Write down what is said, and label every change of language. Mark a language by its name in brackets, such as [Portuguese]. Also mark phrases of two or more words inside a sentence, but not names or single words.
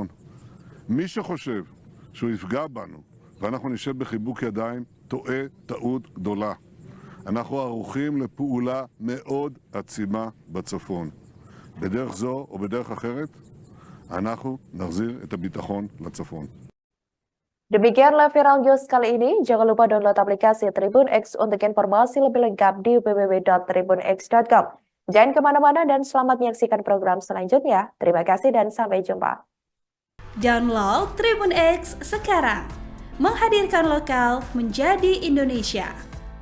[Hebrew] מי שחושב שהוא יפגע בנו ואנחנו נשב בחיבוק ידיים, טועה טעות גדולה. אנחנו ערוכים לפעולה מאוד עצימה בצפון. בדרך זו או בדרך אחרת, אנחנו נחזיר את הביטחון לצפון. [Indonesian] Demikianlah Viral News kali ini. Jangan lupa download aplikasi Tribun X untuk informasi lebih lengkap di www.tribunx.com. Jangan kemana-mana dan selamat menyaksikan program selanjutnya. Terima kasih dan sampai jumpa. Download Tribun X sekarang. Menghadirkan lokal menjadi Indonesia.